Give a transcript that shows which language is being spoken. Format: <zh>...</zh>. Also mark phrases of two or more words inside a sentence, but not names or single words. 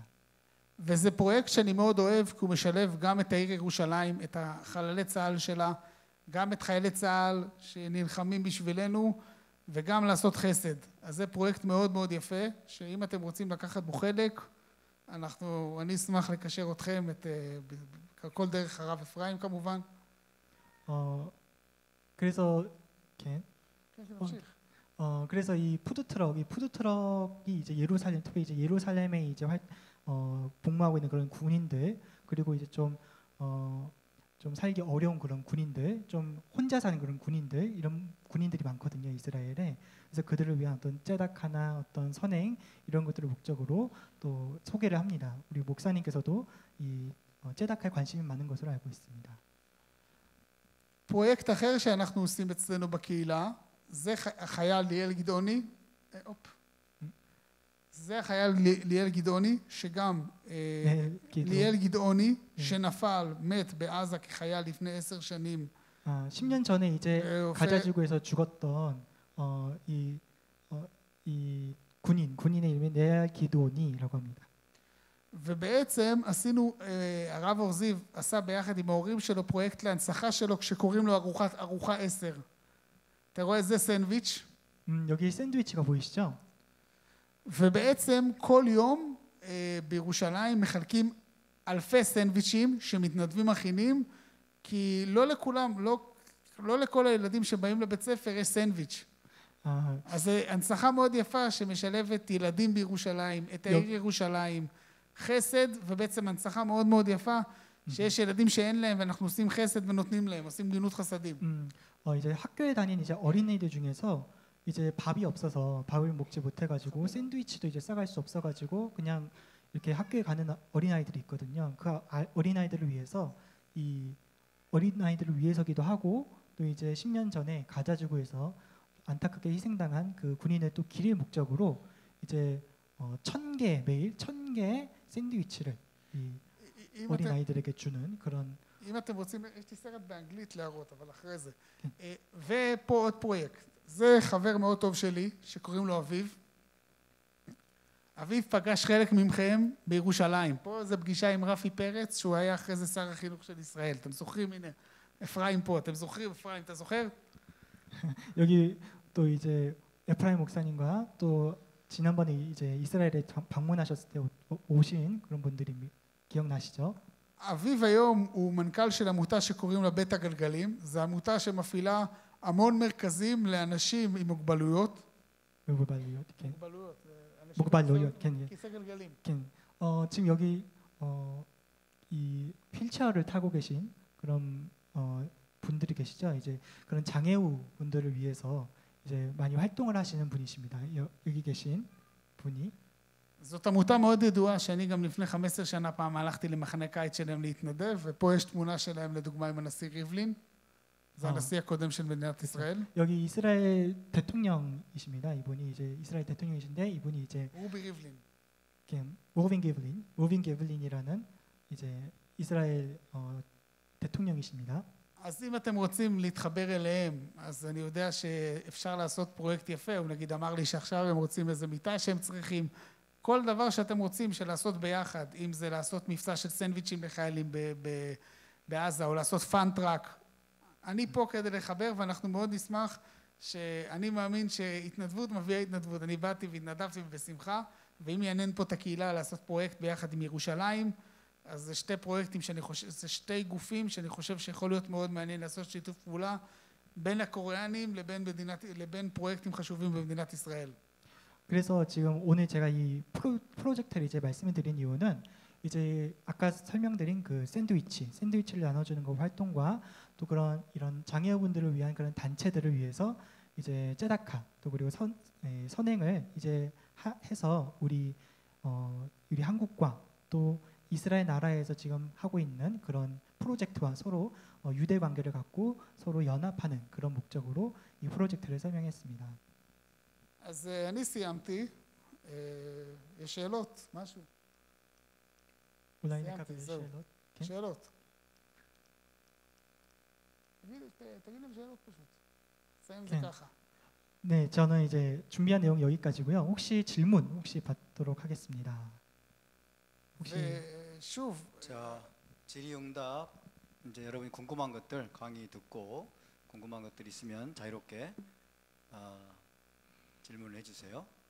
<he>וזה פרויקט שאני מאוד אוהב, כי הוא משלב גם את העיר ירושלים, את החללי צה"ל שלה, גם את חיילי צה"ל שנלחמים בשבילנו, וגם לעשות חסד. אז זה פרויקט מאוד מאוד יפה, שאם אתם רוצים לקחת בו חלק, אני אשמח לקשר אתכם, כל דרך הרב אפרים כמובן.</he> <ko>그래서 그래서 이 푸드트럭이 이제 특히 이제 예루살렘에 이제 복무하고 있는 그런 군인들 그리고 이제 좀 좀 살기 어려운 그런 군인들, 좀 혼자 사는 그런 군인들 이런 군인들이 많거든요 이스라엘에. 그래서 그들을 위한 어떤 째다카나 어떤 선행 이런 것들을 목적으로 또 소개를 합니다. 우리 목사님께서도 이 째다카에 관심이 많은 것으로 알고 있습니다.</ko> <he>פרויקט אחר שאנחנו עושים אצלנו בקהילה, זה החייל ליאל גדעוני, זה החייל ליאל גדעוני, שגם ליאל גדעוני, שנפל, מת בעזה כחייל לפני 10 שנים.</he> <ko>10년 전에 이제 가자지구에서 죽었던 이 군인의 이름이 네알 기드오니라고 합니다.</ko> <he>ובעצם עשינו, הרב אור זיו עשה ביחד עם ההורים שלו פרויקט להנצחה שלו כשקוראים לו ארוחה 10. אתה רואה זה סנדוויץ'?</he> <ko>여기 샌드위치가 보이시죠?</ko> <he>ובעצם כל יום בירושלים מחלקים אלפי סנדוויצ'ים שמתנדבים מכינים, כי לא לכולם, לא לכל הילדים שבאים לבית ספר יש סנדוויץ'. אז זו הנצחה מאוד יפה שמשלבת ילדים בירושלים, את העיר ירושלים, חסד, ובעצם הנצחה מאוד מאוד יפה שיש ילדים שאין להם ואנחנו עושים חסד ונותנים להם, עושים גמילות חסדים.</he> <ko>이제 학교에 다니는 이제 어린이들 중에서 이제 밥이 없어서 밥을 먹지 못해가지고 샌드위치도 이제 싸갈 수 없어가지고 그냥 이렇게 학교에 가는 어린아이들이 있거든요. 그 어린아이들을 위해서 이 어린아이들을 위해서기도 하고 또 이제 10년 전에 가자지구에서 안타깝게 희생당한 그 군인의 또 길일 목적으로 이제 1000개 매일 1000개의 샌드위치를 이 어린아이들에게 주는 그런.</ko> <he>אם אתם רוצים, יש לי סרט באנגלית להראות, אבל אחרי זה. ופה עוד פרויקט. זה חבר מאוד טוב שלי, שקוראים לו אביב. אביב פגש חלק מכם בירושלים. פה זה פגישה עם רפי פרץ, שהוא היה אחרי זה שר החינוך של ישראל. אתם זוכרים? הנה, אפרים פה. אתם זוכרים? אפרים, אתה זוכר?</he> <ko>여기 또 이제 에프라임 목사님과 또 지난번에 이제 이스라엘에 방문하셨을 때 오신 그런 분들이 기억나시죠?</ko> <he>אביב היום הוא מנכ"ל של עמותה שקוראים לה בית הגלגלים. זו עמותה שמפעילה המון מרכזים לאנשים עם מוגבלויות. מוגבלויות, כן. מוגבלויות, כיסא גלגלים. כן.</he> <ko>지금 여기 이 휠체어를 타고 계신 그런 분들이 계시죠. 이제 그런 장애우 분들을 위해서 이제 많이 활동을 하시는 분이십니다. 여기 계신 분이.</ko> <he>זאת עמותה מאוד ידועה שאני גם לפני 15 שנה פעם הלכתי למחנה קיץ שלהם להתנדב, ופה יש תמונה שלהם לדוגמה עם הנשיא ריבלין. זה הנשיא הקודם של מדינת ישראל.</he> <ko>여기 이스라엘 대통령이십니다. 이분이 이제 이스라엘 대통령이신데 이분이 이제 רובי ריבלין. כן, רו빈 게블린이라는 이제 이스라엘 대통령이십니다.</ko> <he>אז אם אתם רוצים להתחבר אליהם, אז אני יודע שאפשר לעשות פרויקט יפה. הוא נגיד אמר לי שעכשיו הם רוצים איזה מיטה שהם צריכים. כל דבר שאתם רוצים של לעשות ביחד, אם זה לעשות מבצע של סנדוויצ'ים לחיילים בעזה, או לעשות פאנטראק, אני פה כדי לחבר, ואנחנו מאוד נשמח שאני מאמין שהתנדבות מביאה התנדבות. אני באתי והתנדבתי בשמחה, ואם יעניין פה את הקהילה לעשות פרויקט ביחד עם ירושלים, אז זה שתי פרויקטים שאני חושב, זה שתי גופים שאני חושב שיכול להיות מאוד מעניין לעשות שיתוף פעולה בין הקוריאנים לבין פרויקטים חשובים במדינת ישראל.</he> <ko>그래서 지금 오늘 제가 이 프로젝트를 이제 말씀을 드린 이유는 이제 아까 설명드린 그 샌드위치를 나눠주는 그 활동과 또 그런 이런 장애우분들을 위한 그런 단체들을 위해서 이제 째다카 또 그리고 선행을 이제 해서 우리 한국과 또 이스라엘 나라에서 지금 하고 있는 그런 프로젝트와 서로 유대 관계를 갖고 서로 연합하는 그런 목적으로 이 프로젝트를 설명했습니다.</ko> <he>אז אני סיימתי. יש שאלות? משהו? אולי סיימתי, נקבל זהו. שאלות? כן? שאלות. תגיד להם שאלות פשוט. נסיים את זה ככה.</he> <ko>네, 저는 이제 준비한 내용 여기까지고요. 혹시 질문 받도록 하겠습니다. 혹시</ko> <he>ושוב,</he> <ko>자, 질의응답 이제 여러분이 궁금한 것들 강의 듣고 궁금한 것들 있으면 자유롭게 질문을 해주세요.</ko>